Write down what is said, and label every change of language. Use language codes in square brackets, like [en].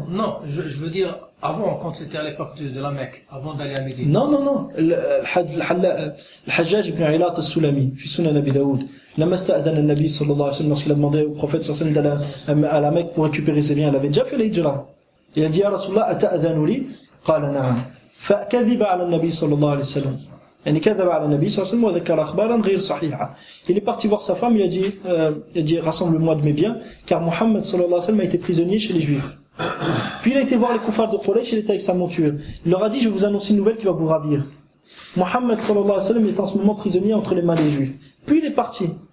[fr] Non, je veux dire avant, quand c'était à l'époque de la Mecque, avant d'aller à Médine. Non. الحجاج ibn Ilat al-Sulami, [ar] في سنن أبي داود, لما استأذن النبي صلى الله عليه وسلم, [fr] lorsqu'il a demandé au prophète sallallahu alayhi wa sallam à la Mecque pour récupérer ses biens, il avait déjà fait l'hijra. Il a dit, [ar] ya Rasulallah, ata'adhanu li? Qala na'am. فكذب على النبي صلى الله عليه وسلم. يعني كذب على النبي صلى الله عليه وسلم وذكر أخبارا غير صحيحة. [fr] Il est parti voir sa femme, il a dit rassemble-moi de mes biens, car Mohammed sallallahu alayhi wa sallam a été prisonnier chez les Juifs. Puis il a été voir les kuffars de Quraysh, il était avec sa monture. Il leur a dit, je vais vous annoncer une nouvelle qui va vous ravir. Mohammed sallallahu alayhi wa sallam est en ce moment prisonnier entre les mains des Juifs. Puis il est parti.